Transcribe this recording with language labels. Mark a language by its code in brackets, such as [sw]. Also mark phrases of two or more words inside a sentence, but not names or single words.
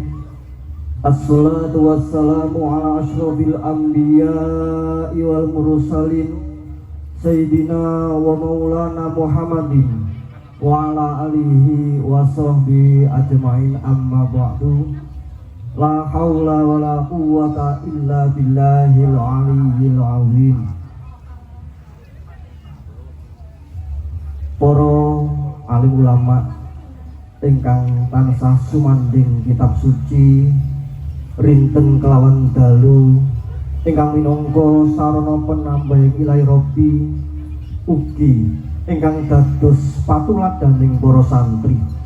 [ar] الصلاة والسلام على أشرف الأنبياء والمرسلين سيدنا ومولانا محمد وعلى آله وصحبه أجمعين، أما بعد. لا حول ولا قوة إلا بالله العلي العظيم. [jv] Para alim ulama ingkang tansah sumanding kitab suci rinten kelawan dalu ingkang minangka sarana penambah [ar] إلهي ربي, [jv] ugi ingkang dados patuladaning para santri,